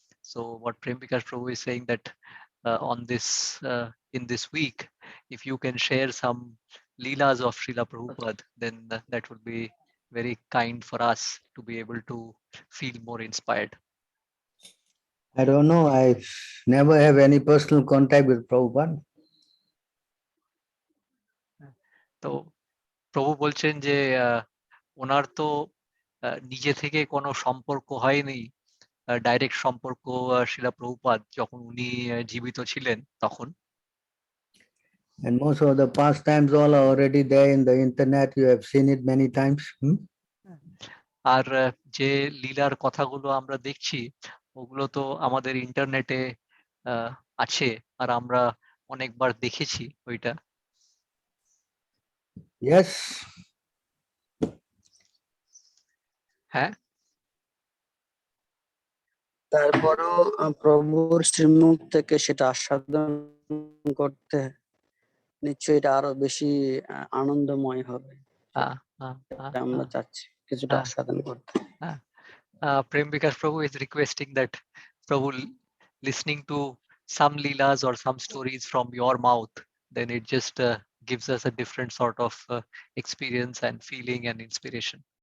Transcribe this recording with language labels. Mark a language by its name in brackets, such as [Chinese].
[English] So what Prem Vikas Prabhu is saying that on this in this week, if you can share some leelas of Srila Prabhupada, then that would be very kind for us to be able to feel more inspired. I don't know. I never have any personal contact with Prabhupada. [Bangla] তো প্রভু বলছেন যে ওনার তো নিজে থেকে কোনো সম্পর্ক হয়নি, ডাইরেক্ট সম্পর্ক শিলা প্রভুপাদ যখন উনি জীবিত ছিলেন তখন। [English] And most of the pastimes all are already there in the internet. You have seen it many times. [Bangla] আর যে লীলার কথাগুলো আমরা দেখছি ওগুলো তো আমাদের ইন্টারনেটে আছে আর আমরা অনেকবার দেখেছি ওইটা। [English] Yes. [Bangla] হ্যাঁ, তারপরও প্রভুর শ্রীমুখ থেকে সেটা আস্বাদন করতে নিশ্চয়ই এটা আরো বেশি আনন্দময় হবে। আমরা চাচ্ছি কিছুটা আস্বাদন করতে। [English] Prem Vikas Prabhu is requesting that Prabhu, listening to some leelas or some stories from your mouth, then it just gives us a different sort of experience and feeling and inspiration.